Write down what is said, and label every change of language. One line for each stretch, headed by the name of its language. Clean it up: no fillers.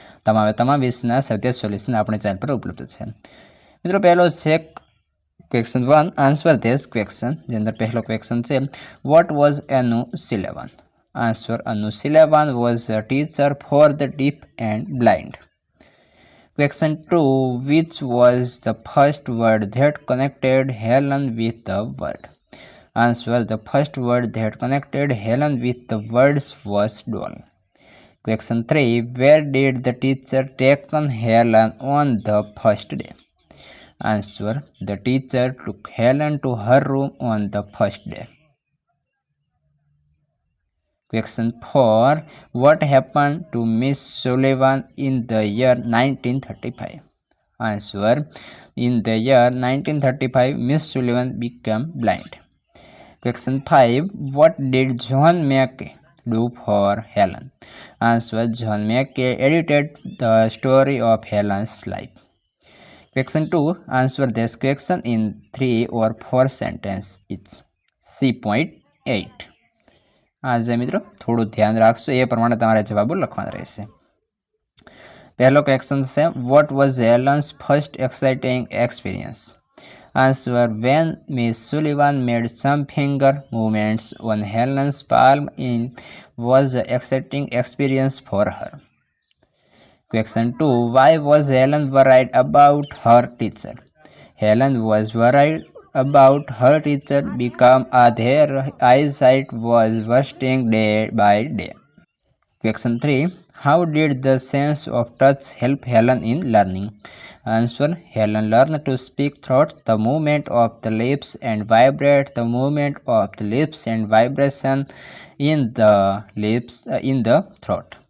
Gujarati: તમામ વિષયના સત્ય સોલ્યુશન આપણે ચેનલ પર ઉપલબ્ધ છે. મિત્રો પહેલો છે ક્વેશ્ચન 1,
English: Answer this question.
Gujarati: જેની અંદર પહેલો ક્વેશ્ચન છે
English: What was Anu Sullivan. Answer Anu Sullivan was a teacher for the deaf and blind. Question 2. Which was the first word that connected Helen with the world? Answer. The first word that connected Helen with the words was doll. Question 3. Where did the teacher take Helen on the first day? Answer. The teacher took Helen to her room on the first day. Question 4. What happened to Miss Sullivan in the year 1935? Answer. In the year 1935, Miss Sullivan became blind. Question 5. What did John Mackay do for Helen? Answer. John Mackay edited the story of Helen's life. Question 2. Answer this question in 3 or 4 sentences each. C.8.
Gujarati: આજે મિત્રો થોડું ધ્યાન રાખશો, એ પ્રમાણે તમારે જવાબો લખવાના રહેશે. પહેલો ક્વેશ્ચન છે
English: What was Helen's first exciting experience? Answer. When miss Sullivan made some finger movements on Helen's palm in was a exciting experience for her. Question 2. Why was Helen worried about her teacher? Helen was worried about her teacher become their eyesight was worsening day by day. Question 3. How did the sense of touch help Helen in learning? Answer. Helen learned to speak through the movement of the lips and vibrate the movement of the lips and vibration in the lips in the throat.